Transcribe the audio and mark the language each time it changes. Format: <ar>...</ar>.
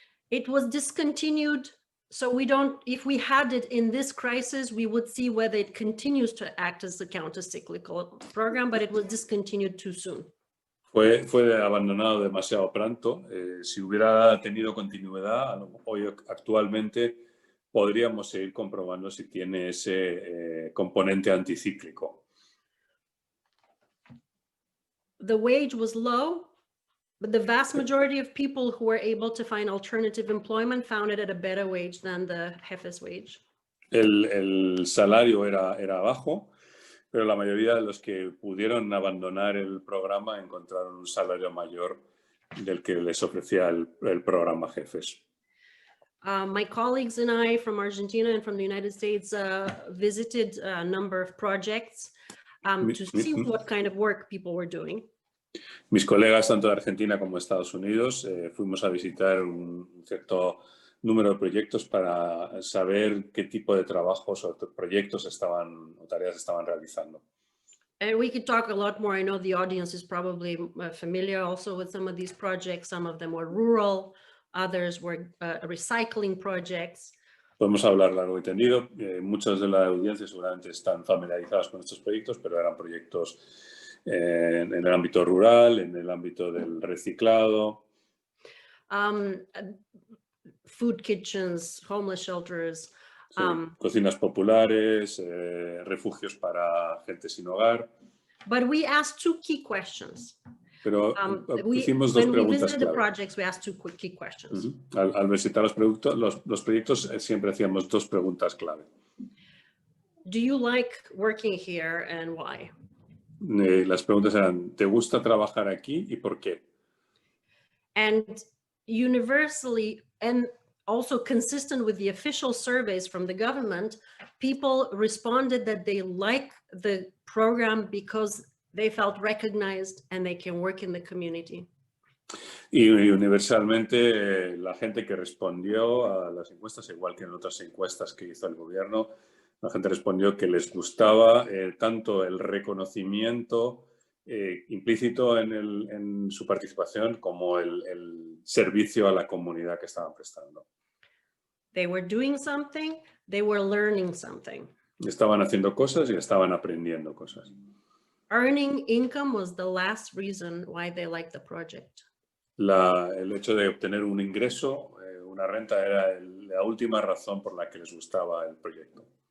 <en>It was discontinued, so if we had it in this crisis, we would see whether it continues to act as a counter-cyclical program, but it was discontinued too soon.</en> <es>Fue abandonado demasiado pronto. Si hubiera tenido continuidad, hoy actualmente podríamos seguir comprobando si tiene ese componente anticíclico.</es> <en>The wage was low, but the vast majority of people who were able to find alternative employment found it at a better wage than the jefe's wage.</en> <es>El salario era bajo, pero la mayoría de los que pudieron abandonar el programa encontraron un salario mayor del que les ofrecía el programa Jefes.</es> <en>My colleagues and I from Argentina and from the United States visited a number of projects to see what kind of work people were doing.</en> <es>Mis colegas, tanto de Argentina como de Estados Unidos, fuimos a visitar un cierto número de proyectos para saber qué tipo de trabajos o proyectos o tareas estaban realizando.</es> <en>And we could talk a lot more. I know the audience is probably familiar also with some of these projects. Some of them were rural, others were recycling projects.</en> <es>Podemos hablar largo y tendido. Muchos de la audiencia seguramente están familiarizados con estos proyectos, pero eran proyectos en el ámbito rural, en el ámbito del reciclado.</es> <en>Food kitchens, homeless shelters.</en> <es>Sí, cocinas populares, refugios para gente sin hogar.</es> <en>But we asked two key questions.</en> <es>Pero hicimos dos preguntas</es> <en>when we visited the</en> <es>clave.</es> <en>projects, we asked two key questions.</en> <es>Al visitar los proyectos siempre hacíamos dos preguntas clave.</es> <en>Do you like working here and why?</en> <es>Las preguntas eran, ¿te gusta trabajar aquí y por qué?</es> <en>And universally, and also consistent with the official surveys from the government, people responded that they like the program because they felt recognized and they can work in the community.</en> <es>Y universalmente la gente que respondió a las encuestas, igual que en otras encuestas que hizo el gobierno, la gente respondió que les gustaba tanto el reconocimiento implícito en su participación como el servicio a la comunidad que estaban prestando.</es> <en>They were doing something, they were learning something.</en> <es>Estaban haciendo cosas y estaban aprendiendo cosas.</es> <en>Earning income was the last reason why they liked the project.</en> <es>El hecho de obtener un ingreso, una renta, era la última razón por la que les gustaba el proyecto.</es>